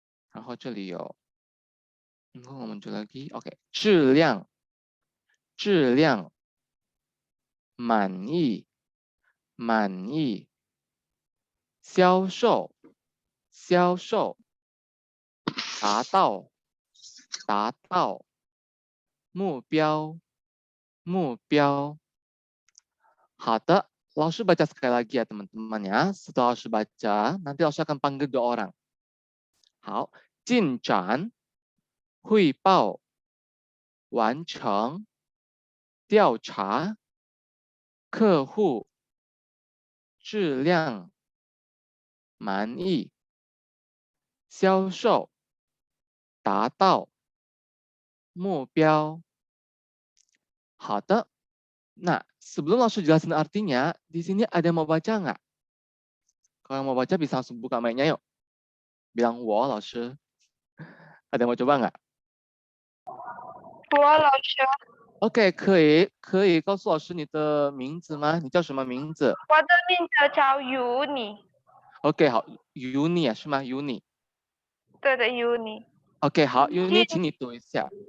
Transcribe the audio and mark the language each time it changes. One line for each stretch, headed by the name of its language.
Chinese: 然后这里有，我们就lagi， oke，质量，质量，满意，满意，销售，销售，达到，达到，目标，目标。好的，老师
Indonesian: baca sekali lagi ya teman-teman ya. Setelah lasư baca, nanti lasư akan panggil 2 orang.
Chinese: 好，进展，汇报，完成，调查，客户，质量，满意，销售，达到，目标。好的。
Indonesian: Nah, sebelum langsung jelasin artinya, di sini ada yang mau baca nggak? Kalau mau baca bisa langsung buka mic-nya yuk. Bilang wo,
Chinese: 老师.
Indonesian: Ada yang mau coba nggak?
Chinese: 我老师， OK， 可以告诉老师你的名字吗？你叫什么名字？我的名字叫 Uni。 OK， 好 ，Uni 是吗 ？Uni。对的，Uni。 OK， 好 ，Uni， 请你读一下。